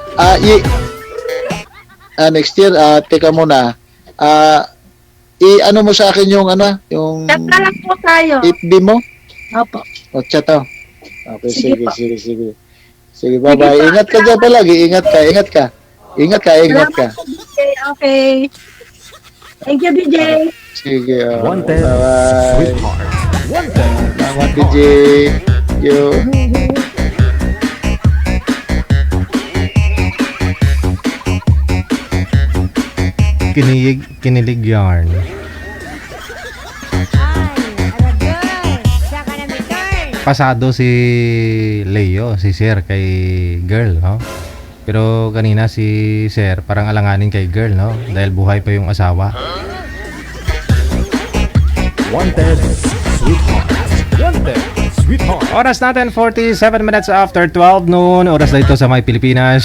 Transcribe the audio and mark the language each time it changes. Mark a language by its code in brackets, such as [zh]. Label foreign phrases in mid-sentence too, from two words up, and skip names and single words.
[en] Next year, [tl] teka muna. Ano mo sa akin yung yung Chat na lang po tayo. FB mo? Opo. O chat to. Okay, Sige sige, po. sige. Sige, bye-bye. Sige po. Ingat ka dyan palagi. Ingat ka. Salamat po, BJ. Okay. [en] Thank you, BJ. [tl] Sige. Wanted, Bye-bye. Sweetheart. Wanted, Salamat, DJ. Yo. Kinilig yarn. Ay, aragay. Saka na may turn. Pasado si Leo, si Sir kay girl, no? Pero kanina si Sir parang alanganin kay girl, no? Dahil buhay pa yung asawa. Wanted, Sweetheart. Wanted, Sweetheart. Oras natin 47 [en] minutes after 12 noon. [tl] Oras na ito sa may Pilipinas.